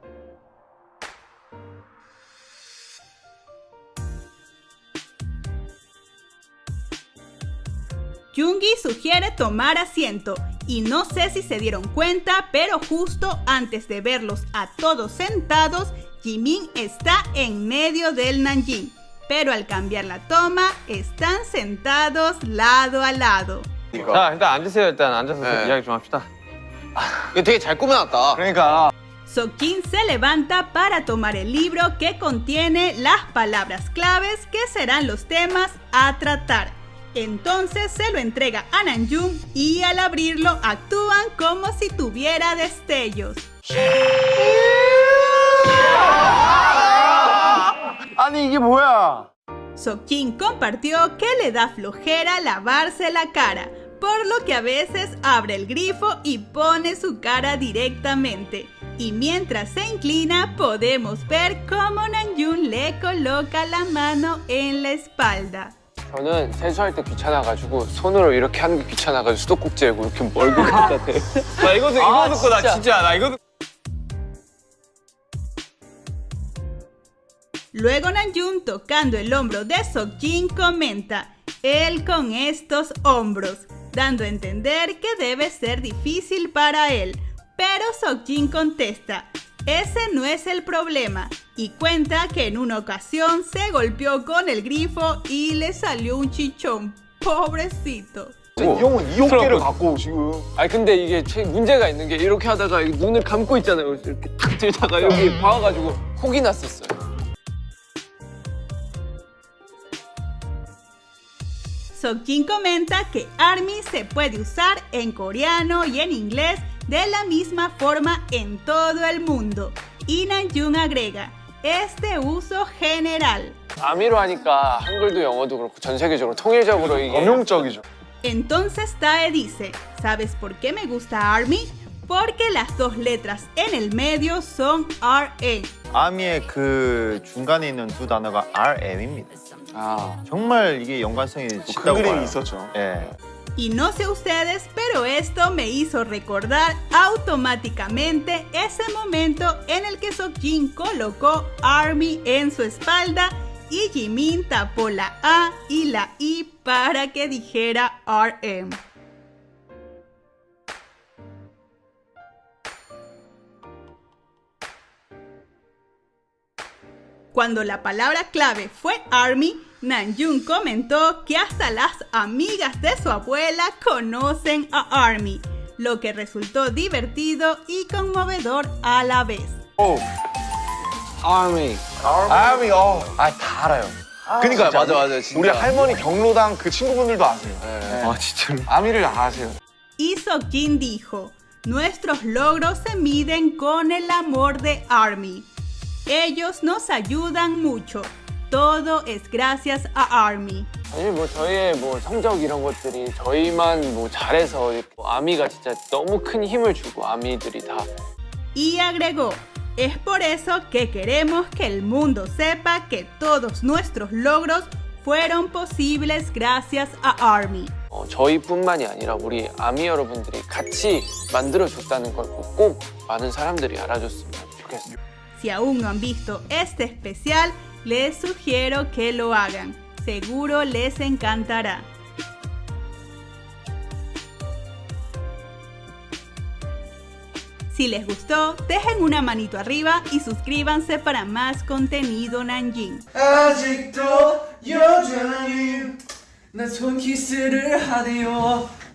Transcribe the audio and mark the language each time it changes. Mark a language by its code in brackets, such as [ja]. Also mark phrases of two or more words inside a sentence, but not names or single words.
[es] Yoongi sugiere tomar asiento y no sé si se dieron cuenta, pero justo antes de verlos a todos sentados, Jimin está en medio del Namjoon. Pero al cambiar la toma, están sentados lado a lado. [ko] 자, 일단 앉으세요. 일단 앉아서 네. 이야기 좀 합시다. 이거 되게 잘 꾸며놨다. 그러니까 [es] Seokjin se levanta para tomar el libro que contiene las palabras claves que serán los temas a tratar. Entonces se lo entrega a Namjoon y al abrirlo actúan como si tuviera destellos. [ko] 아니 이게 뭐야? [es] Seokjin compartió que le da flojera lavarse la cara, por lo que a veces abre el grifo y pone su cara directamente. Y mientras se inclina podemos ver cómo Namjoon le coloca la mano en la espalda. [ko] 저는 세수할 때 귀찮아가지고 손으로 이렇게 하는 게 귀찮아가지고 수도꼭지하고 이렇게 멀고 갖다 대. 나 이거 듣고 나 진짜 나 이거 [es] Luego Namjoon, tocando el hombro de Seokjin, comenta: él con estos hombros, dando a entender que debe ser difícil para él. Pero Seokjin contesta: ese no es el problema, y cuenta que en una ocasión se golpeó con el grifo y le salió un chichón. Pobrecito. [ko] 이 형은 이 어깨를 갖고 지금. 아니 근데 이게 문제가 있는 게 이렇게 하다가 눈을 감고 있잖아요. 이렇게 탁 들다가 여기 박아가지고 혹이 났었어요. [es] Seokjin comenta que ARMY se puede usar en coreano y en inglés de la misma forma en todo el mundo. Y Namjoon agrega: es de uso general. [ko] 아미로 하니까 한글도 영어도 그렇고 전 세계적으로 통일적으로 이게 전형적이죠. [es] Entonces Tae dice: ¿sabes por qué me gusta ARMY? porque las dos letras en el medio son RM. [ko] 아미의 그 중간에 있는 두 단어가 RM입니다. 아, 정말 이게 연관성이 그 짙다고 그림이 봐요. 있었죠. 예. [es] Y no sé ustedes, pero esto me hizo recordar automáticamente ese momento en el que Seokjin colocó ARMY en su espalda y Jimin tapó la A y la I para que dijera RM. Cuando la palabra clave fue ARMY, Namjoon comentó que hasta las amigas de su abuela conocen a ARMY, lo que resultó divertido y conmovedor a la vez. [ko] 아미. 아미, 다 알아요. 그니까 맞아, 진짜. 우리 할머니 경로당 그 친구분들도 아세요. 아, 진짜로. 아미를 다 아세요. [es] Y Seokjin dijo, nuestros logros se miden con el amor de ARMY. Ellos nos ayudan mucho. Todo es gracias a ARMY. [ko] 사실 뭐 저희의 뭐 성적 이런 것들이 저희만 뭐 잘해서 아미가 진짜 너무 큰 힘을 주고 아미들이 다. [es] Y agregó, es por eso que queremos que el mundo sepa que todos nuestros logros fueron posibles gracias a ARMY. [ko] 저희뿐만이 아니라 우리 아미 여러분들이 같이 만들어줬다는 걸 꼭 많은 사람들이 알아줬으면 좋겠어요. [es] Si aún no han visto este especial, les sugiero que lo hagan. Seguro les encantará. Si les gustó, dejen una manito arriba y suscríbanse para más contenido Nanjing. [ko] 아직도 여전히 난 손키스를 하네요.